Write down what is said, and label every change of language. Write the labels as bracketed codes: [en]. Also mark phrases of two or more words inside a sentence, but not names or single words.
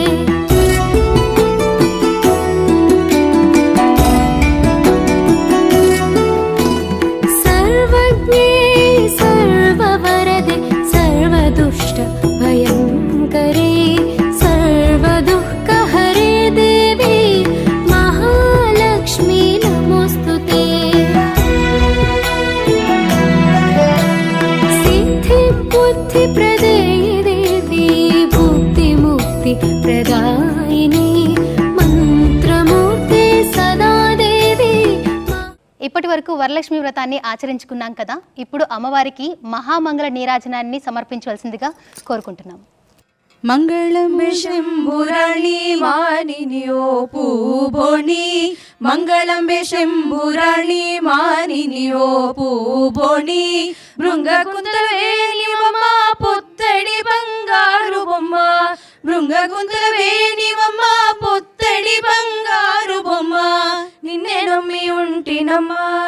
[sa] सर्वज्ञे सर्ववरदे सर्वदुष्ट भयङ्करे सर्वदुःखहरे देवी महालक्ष्मी नमोऽस्तुते. सिद्धिबुद्धिप्रदे देवी भुक्तिमुक्तिप्रदायिनी మంత్రమూర్తి సదా దేవి. [te] ఇప్పటి వరకు వరలక్ష్మి వ్రతాన్ని ఆచరించుకున్నాం కదా. ఇప్పుడు అమ్మవారికి మహామంగళ నీరాజనాన్ని సమర్పించవలసిందిగా కోరుకుంటున్నాం. మంగళం శంభురాణి మానినియో పూబోణి మంగళం శంభురాణి మానినియో పూబోణి భృంగకుందవేణివమ్మ పొత్తడి బంగారు బొమ్మ భృంగకుందవేణివమ్మ పొత్తడి బంగారు బొమ్మ నిన్నే నమ్మి ఉంటినమ్మా